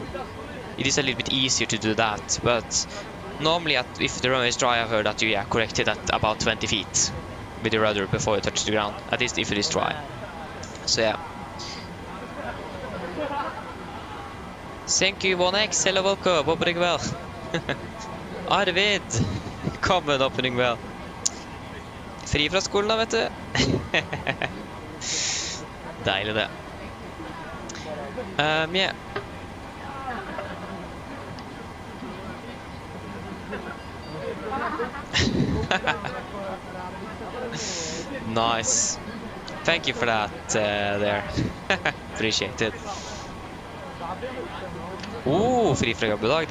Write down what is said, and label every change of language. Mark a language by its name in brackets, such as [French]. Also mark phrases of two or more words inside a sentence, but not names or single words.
[English] It is a little bit easier to do that, but normally if the runway is dry, I've heard that you correct it at about 20 feet with the rudder before you touch the ground, at least if it is dry. So yeah. Thank you 1X, hello, welcome, opening well. Arvid, kommen, opening well. [Norwegian] Fri fra skolen da, vet du. Deilig det. [English] Yeah. Nice. Thank you for that there. Appreciate it. [Norwegian] Fri fra jobb I dag.